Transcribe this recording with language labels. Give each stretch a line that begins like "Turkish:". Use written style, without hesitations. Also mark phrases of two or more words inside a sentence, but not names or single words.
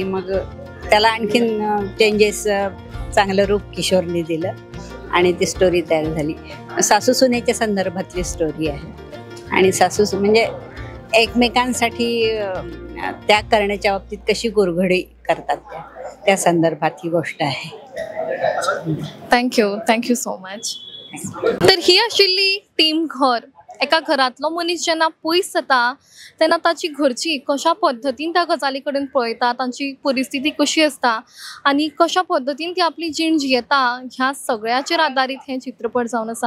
Marathi: मग त्याला आणखीन चेंजेस, चांगलं रूप किशोरने दिलं आणि ती स्टोरी तयार झाली. सासू सुनेच्या संदर्भातली स्टोरी आहे आणि सासू म्हणजे एकमेकांसाठी त्याग करण्याच्या बाबतीत कशी गुरघडी करतात त्या संदर्भात ही गोष्ट आहे.
English: thank you so much.
Konkani: तर ही आशिल्ली टीम घर. एका घरातलो मनीस जेन्ना पयस जाता तेन्ना ताची घरची कशा पद्दतीन त्या गजाली कडेन पळयता, तांची परिस्थिती कशी आसता आनी कशा पद्दतीन ती आपली जीण जियेता, ह्या सगळ्याचेर आदारीत हें चित्रपट जावन आसा.